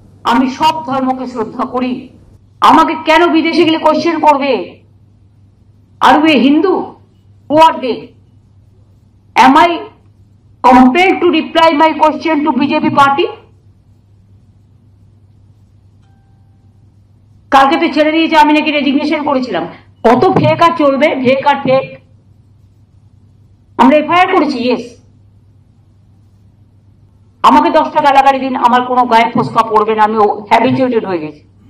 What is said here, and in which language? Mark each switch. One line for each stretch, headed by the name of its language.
Bangla: আমি সব ধর্মকে শ্রদ্ধা করি। আমাকে কেন বিদেশে গেলে কোশ্চেন করবে, আর এ Hindu?
English: Who are they? Am I compelled to reply my question to BJP party?
Bangla: কালকে তো ছেড়ে দিয়েছে, আমি নাকি রেজিগনেশন করেছিলাম। কত ফেক আর চলবে, ফেক আর ফেক। আমরা এফআইআর করেছি, ইয়েস। আমাকে 10টা গালাগালি দিন, আমার কোনো গায়ে ফোসকা পড়বে না, আমি হ্যাবিচুয়েটেড হয়ে গেছি।